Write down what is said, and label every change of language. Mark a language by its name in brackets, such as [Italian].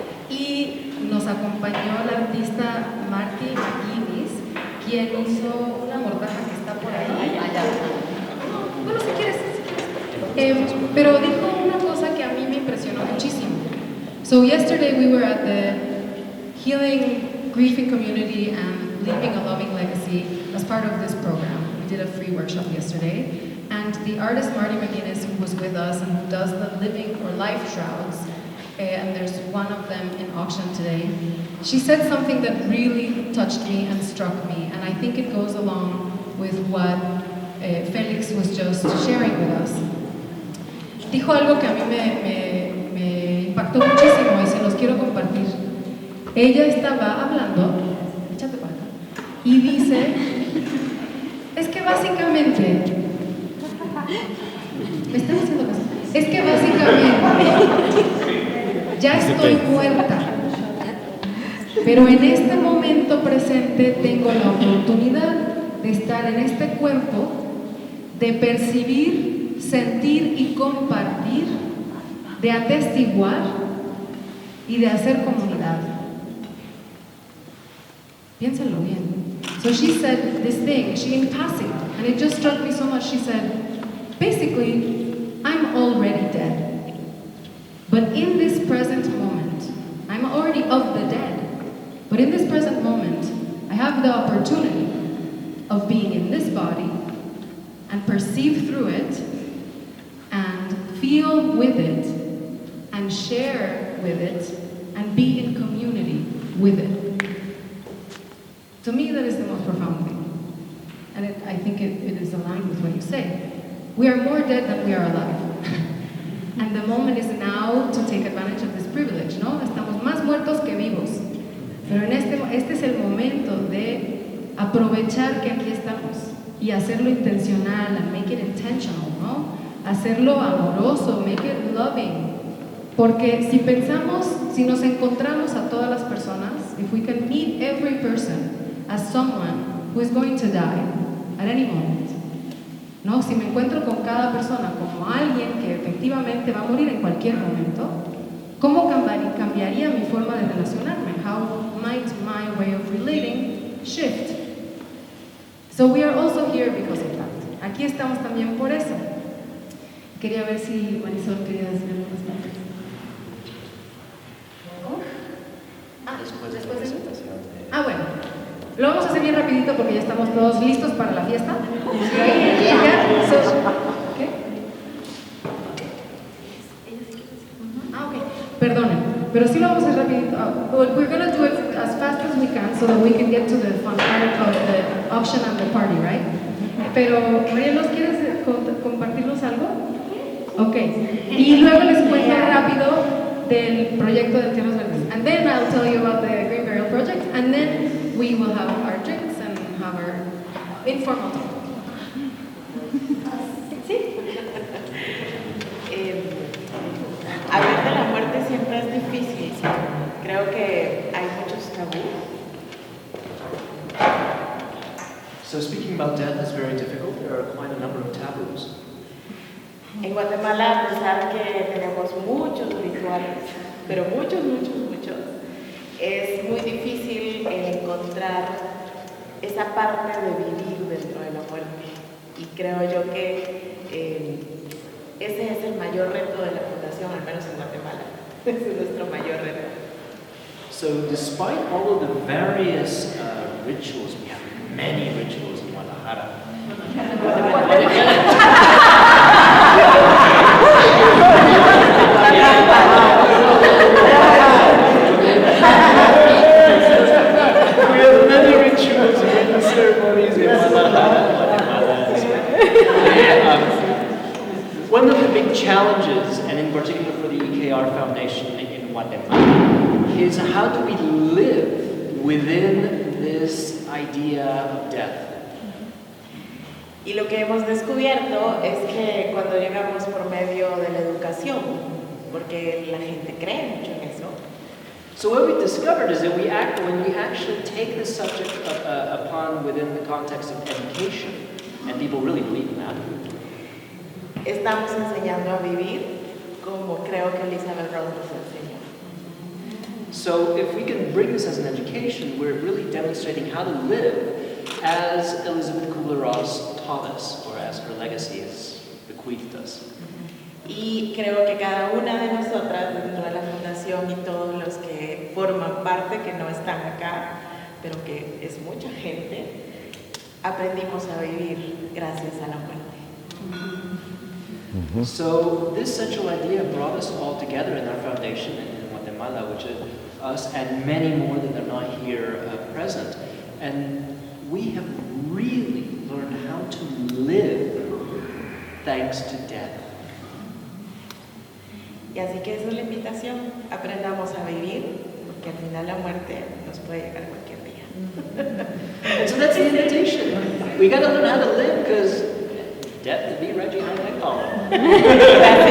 [Spanish] Y nos acompañó la artista Marty McGuinness, quien hizo una mortaja que está por ahí. Bueno, si quieres. Pero dijo una cosa que a mí me impresionó muchísimo. [English] So yesterday we were at the Healing Grieving Community and Leaving a Loving Legacy as part of this program. We did a free workshop yesterday. And the artist Marty McGuinness, who was with us and who does the living or life shrouds, and there's one of them in auction today, she said something that really touched me and struck me, and I think it goes along with what Felix was just sharing with us. [Spanish] Dijo algo que a mí me impactó muchísimo y se los quiero compartir. Ella estaba hablando, échate para acá, y dice, es que básicamente, me están haciendo caso, es que básicamente ya estoy muerta, pero en este momento presente tengo la oportunidad de estar en este cuerpo, de percibir, sentir y compartir, de atestiguar y de hacer comunidad. Piénsenlo bien. [English] So she said this thing, she in passing, and it just struck me so much. She said, basically, I'm already dead. But in this present moment, I'm already of the dead. But in this present moment, I have the opportunity of being in this body and perceive through it and feel with it and share with it and be in community with it. To me, that is the most profound thing. And I think it is aligned with what you say. We are more dead than we are alive. And the moment is now to take advantage of this privilege, [Spanish] ¿no? Estamos más muertos que vivos. Pero este es el momento de aprovechar que aquí estamos y hacerlo intencional [English] and make it intentional, [Spanish] ¿no? Hacerlo amoroso, [English] make it loving. [Spanish] Porque si nos encontramos a todas las personas, [English] if we can meet every person as someone who is going to die at any moment, [Spanish] ¿no? Si me encuentro con cada persona como alguien que efectivamente va a morir en cualquier momento, ¿cómo cambiaría mi forma de relacionarme? [English] How might my way of relating shift? So we are also here because of that. [Spanish] Aquí estamos también por eso. Quería ver si Marisol quería decir algunas palabras. ¿Cómo? Después de la presentación. Bueno. Lo vamos a hacer bien rapidito porque ya estamos todos listos para la fiesta. ¿Qué? Ok. Perdonen, pero sí lo vamos a hacer rapidito. [English] We're going to do it as fast as we can so that we can get to the fun part of the auction and the party, right? [Spanish] Pero, Marielos, ¿quieres compartirnos algo? Ok. Y luego les cuento rápido del proyecto de Entierro Verde. [English] And then I'll tell you about the Green Burial Project, and then we will have our drinks and have our informal talk. [Spanish] Sí. Hablar de la muerte siempre es difícil. Creo que hay muchos tabús. [English] So speaking about death is very difficult. There are quite a number of taboos. [Spanish] En Guatemala, a pesar que tenemos muchos rituales, pero muchos, es muy difícil encontrar esa parte de vivir dentro de la muerte. Y creo yo que ese es el mayor reto de la Fundación, al menos en Guatemala. Ese es nuestro mayor reto. [English] So despite all of the various rituals, we have many rituals in Guadalajara. We have many rituals and ceremonies in Guadalajara. One of the big challenges, and in particular for the EKR Foundation in Guatemala, is how do we live within this idea of death? [Spanish] Y lo que hemos descubierto es que cuando llegamos por medio de la educación, porque la gente cree mucho en eso. [English] So what we discovered is that when we actually take this subject upon within the context of education, and people really believe in that. [Spanish] Estamos enseñando a vivir como creo que Elisabeth nos enseñó. [English] So if we can bring this as an education, we're really demonstrating how to live as Elisabeth Kübler-Ross taught us, or as her legacy has bequeathed us. [Spanish] Y creo que cada una de nosotras dentro de la fundación y todos los que forman parte, que no están acá, pero que es mucha gente, aprendimos a vivir gracias a la muerte. [English] So this central idea brought us all together in our foundation in Guatemala, which is us and many more that are not here present. And we have really learned how to live thanks to death. [Spanish] Y así que esa es la invitación, aprendamos a vivir, porque al final la muerte nos puede llegar cualquier día. [English] And so that's the invitation. We got to learn how to live because death will be right behind that column.